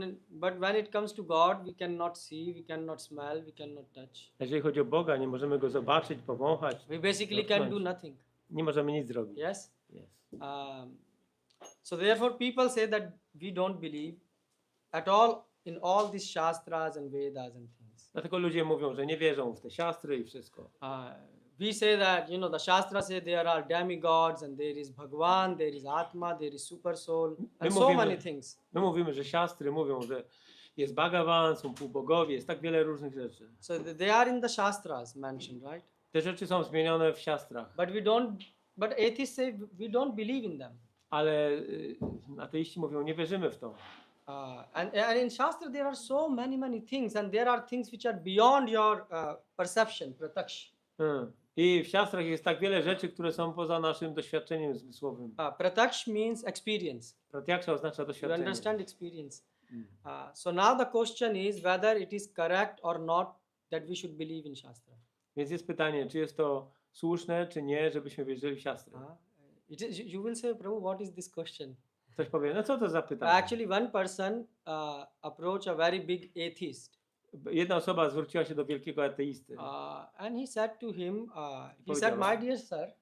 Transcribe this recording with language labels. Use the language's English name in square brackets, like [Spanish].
[English] But when it comes to God, we cannot see, we cannot smell, we cannot touch. [Polish] Jeżeli chodzi o Boga, nie możemy Go zobaczyć, powąchać. [English] We basically can do nothing. [Polish] Nie możemy nic zrobić. [English] Yes? Yes. So therefore people say that we don't believe at all in all these Shastras and Vedas and things. [Polish] Dlatego ludzie mówią, że nie wierzą w te siastry i wszystko. [English] We say that, the Shastras say there are demigods and there is Bhagwan, there is Atma, there is Super Soul, and so many things. [Polish] My mówimy, że siastry mówią, że jest Bhagavan, są półbogowie, jest tak wiele różnych rzeczy. [English] So they are in the Shastras mentioned, right? [Polish] Te rzeczy są zmienione w siastrach. [English] But atheists say we don't believe in them. [Polish] Ale ateiści mówią, nie wierzymy w to. [English] And in Shastra there are so many things, and there are things which are beyond your perception, prataksh. [Polish] I w siastrach jest tak wiele rzeczy, które są poza naszym doświadczeniem zmysłowym. [English] Prataksh means experience. [Polish] Pratyaksha oznacza [English] You [Polish] doświadczenie. [English] understand experience. So now the question is whether it is correct or not that we should believe in Shastra. [Polish] Więc jest pytanie, czy jest to słuszne, czy nie, żebyśmy wierzyli w siastry. [English] You will say, Prabhu, what is this question? [Polish] Ktoś powie, no co to za pytanie? [English] Actually, one person approached a very big atheist. [Polish] Jedna osoba zwróciła się do wielkiego ateisty. [English] And he said to him, he said, my dear sir,